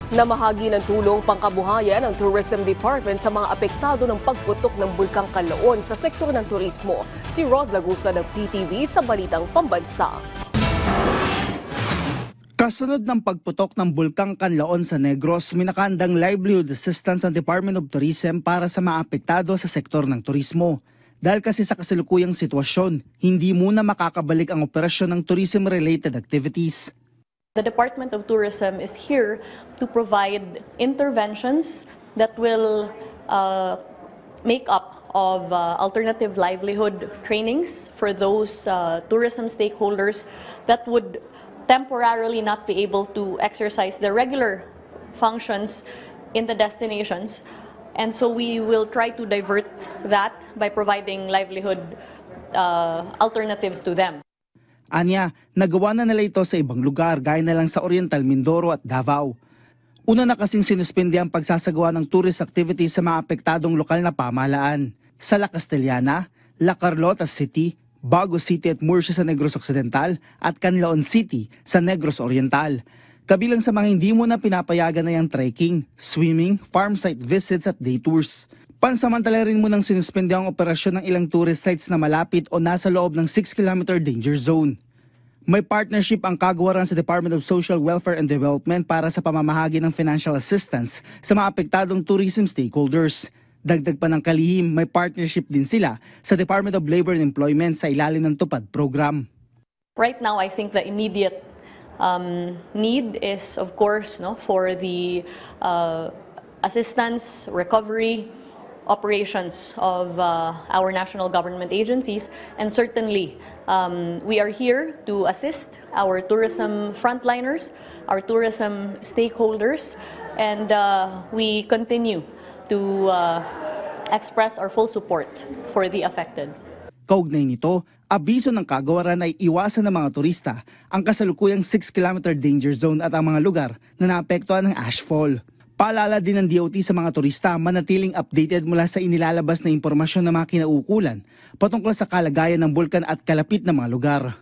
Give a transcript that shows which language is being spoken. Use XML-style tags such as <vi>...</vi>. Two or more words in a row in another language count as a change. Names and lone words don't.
<tl>Namahagi ng tulong pangkabuhayan ng Tourism Department sa mga apektado ng pagputok ng Bulkang Kanlaon sa sektor ng turismo. Si Rod Lagusa ng PTV sa Balitang Pambansa. Kasunod ng pagputok ng Bulkang Kanlaon sa Negros, minakandang</tl> <en>livelihood assistance</en> <tl>ng Department of Tourism para sa mga apektado sa sektor ng turismo. Dahil kasi sa kasalukuyang sitwasyon, hindi muna makakabalik ang operasyon ng</tl> <en>tourism-related activities. The Department of Tourism is here to provide interventions that will make up of alternative livelihood trainings for those tourism stakeholders that would temporarily not be able to exercise their regular functions in the destinations. And so we will try to divert that by providing livelihood alternatives to them.</en> <tl>Anya, nagawa na nila ito sa ibang lugar gaya na lang sa Oriental Mindoro at Davao. Una na kasing sinuspende ang pagsasagawa ng</tl> <en>tourist activities</en> <tl>sa mga apektadong lokal na pamahalaan. Sa La Castellana, La Carlota City, Bago City at Murcia sa Negros Occidental at Canlaon City sa Negros Oriental. Kabilang sa mga hindi mo na pinapayagan na yung</tl> <en>trekking, swimming, farm site visits</en> <tl>at</tl> <en>day tours.</en> <tl>Pansamantala rin mo nang sinuspende ang operasyon ng ilang</tl> <en>tourist sites</en> <tl>na malapit o nasa loob ng</tl> <en>6-kilometer danger zone.</en> <tl>May partnership ang kagawaran sa Department of Social Welfare and Development para sa pamamahagi ng</tl> <en>financial assistance</en> <tl>sa mga apektadong</tl> <en>tourism stakeholders.</en> <tl>Dagdag pa ng kalihim, may partnership din sila sa Department of Labor and Employment sa ilalim ng TUPAD program.</tl> <en>Right now, I think the immediate need is, of course, for the assistance, recovery, operations of our national government agencies, and certainly we are here to assist our tourism frontliners, our tourism stakeholders, and we continue to express our full support for the affected.</en> <tl>Kaugnay nito, abiso ng kagawaran ay iwasan ng mga turista ang kasalukuyang</tl> <en>6-kilometer danger zone</en> <tl>at ang mga lugar na naapektuhan ng ashfall. Paalala din ng DOT sa mga turista manatiling updated mula sa inilalabas na impormasyon ng mga kinauukulan patungkol sa kalagayan ng bulkan at kalapit na mga lugar.</tl>